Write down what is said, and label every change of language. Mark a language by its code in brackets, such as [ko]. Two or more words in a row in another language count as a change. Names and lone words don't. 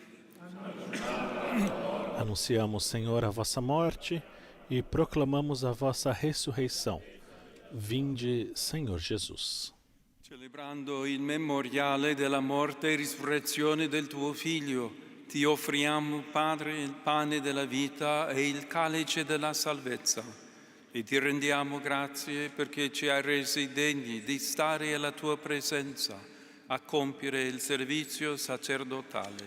[pt] Anunciamos, Senhor, a vossa morte e proclamamos a vossa ressurreição. Vinde, Senhor Jesus. [it] Celebrando il memoriale della morte e risurrezione del tuo Figlio, ti offriamo, Padre, il pane della vita e il calice della salvezza. E ti rendiamo grazie perché ci hai resi degni di stare alla tua presenza, a compiere il servizio sacerdotale.